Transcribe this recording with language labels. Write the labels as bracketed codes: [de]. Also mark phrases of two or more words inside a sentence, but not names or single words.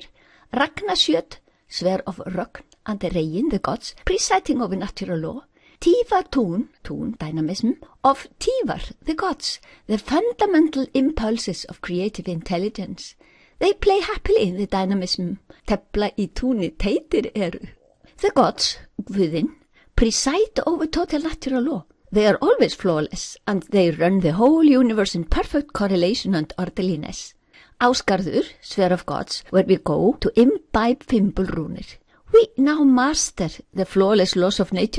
[en] Ragnasjöt, swear of Rögn and reign, the gods, presiding over natural law. Tívatún, dynamism, of Tívar, the gods, the fundamental impulses of creative intelligence. They play happily in the dynamism. [is] Tefla í túni teitir eru. [en] The gods, guðin, preside over total natural law. They are always flawless, and they run the whole universe in perfect correlation and orderliness. Ásgarður, sphere of gods, where we go to imbibe Fimbulrúnir. We now master the flawless laws of nature.